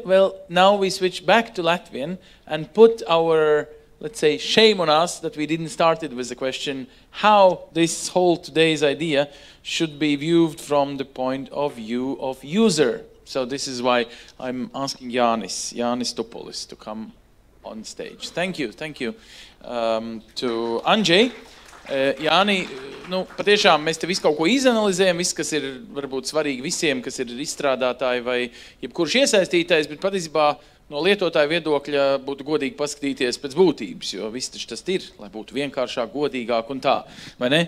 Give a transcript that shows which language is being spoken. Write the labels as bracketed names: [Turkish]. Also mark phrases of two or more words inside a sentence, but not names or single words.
[English] Well, now we switch back to Latvian and put our, let's say, shame on us that we didn't start it with the question how this whole today's idea should be viewed from the point of view of user. So this is why I'm asking Jānis Topolis to come on stage. Thank you to Andrzej. [Latvian] Jāni, nu, patiešām mēs te visu kaut ko izanalizējam, viss, kas ir varbūt svarīgi visiem, kas ir izstrādātāji vai jebkurš iesaistītais, bet patiesībā no lietotāja viedokļa būtu godīgi paskatīties pēc būtības, jo viss taču tas ir, lai būtu vienkāršāk, godīgāk un tā, vai ne?